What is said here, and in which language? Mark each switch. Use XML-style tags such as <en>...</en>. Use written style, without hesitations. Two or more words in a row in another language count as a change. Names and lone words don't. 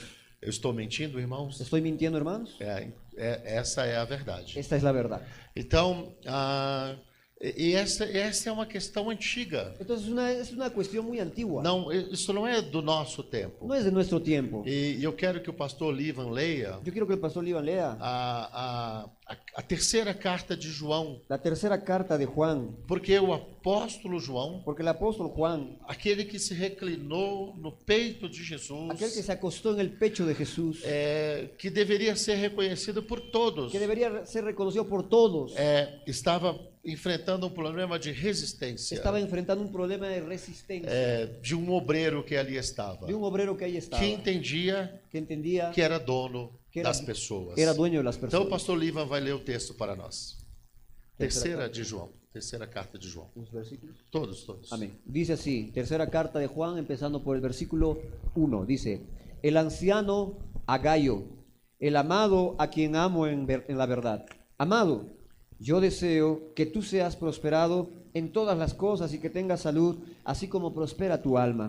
<pt>Eu estou mentindo, irmãos?</pt> <es>¿Estoy mintiendo, hermanos?</es> <pt>Essa é a verdade.</pt> <es>Esta es la verdad.</es> <pt>Então, E essa é uma questão antiga.</pt> <es>Entonces es una cuestión muy antigua.</es> <pt>Não, isso não é do nosso tempo.</pt> <es>No es de nuestro tiempo.</es> <pt>E eu quero que o pastor Livan leia</pt> <es>Yo quiero que el pastor Livan lea</es> <pt>a terceira carta de João,</pt> <es>la tercera carta de Juan,</es> <pt>porque o apóstolo João,</pt> <es>porque el apóstol Juan,</es> <pt>aquele que se reclinou no peito de Jesus,</pt> <es>aquel que se acostó en el pecho de Jesús,</es> <pt>que deveria ser reconhecido por todos,</pt> <es>que debería ser reconocido por todos,</es> <pt>estava enfrentando um problema de resistência,</pt> <es>estaba enfrentando un problema de resistencia</es> <pt>de um obreiro que ali estava,</pt> <es>de un obrero que ahí estaba,</es> <pt>que entendia</pt> <es>que entendía</es> <pt>que era dono</pt> <es>que era-</es> <pt>das pessoas.</pt> <es>era dueño de las</es> <pt>Então o</pt> <es>personas.</es> <pt>pastor Livan vai ler o texto para nós. Terceira Terceira de João, terceira carta de João.</pt> <es>Los versículos. Todos. Amén. Dice así, tercera carta de Juan, empezando por el versículo 1. Dice, el anciano Agayo, el amado a quien amo en la verdad. Amado, yo deseo que tú seas prosperado en todas las cosas y que tengas salud, así como prospera tu alma.</es>